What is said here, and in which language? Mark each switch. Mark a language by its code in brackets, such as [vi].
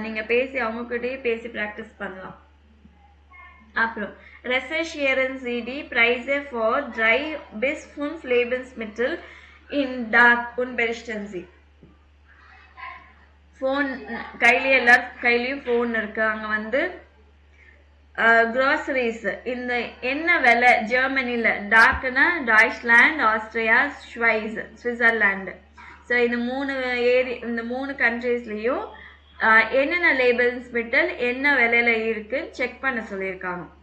[ta] நீங்க பேசி அவங்ககிட்டயே பேசி ப்ராக்டிஸ் பண்ணலாம். [de] அப்புறம் Recherchieren Sie die Preise for 3 bis 5 Lebensmittel in Dark und berichten Sie. [ta] Phone எல்லார் கையிலயும் ஃபோன் இருக்கு. அங்க வந்து groceries இந்த என்ன விலை ஜெர்மனில, டார்க்னா டாய்ச்லாண்ட், ஆஸ்திரியா, சுவிட்சர்லாந்து. ஸோ இந்த மூணு கண்ட்ரீஸ்லயும் என்னென்ன லேபிள்ஸ் மெட்டல் என்ன விலையில இருக்குன்னு செக் பண்ண சொல்லியிருக்காங்க.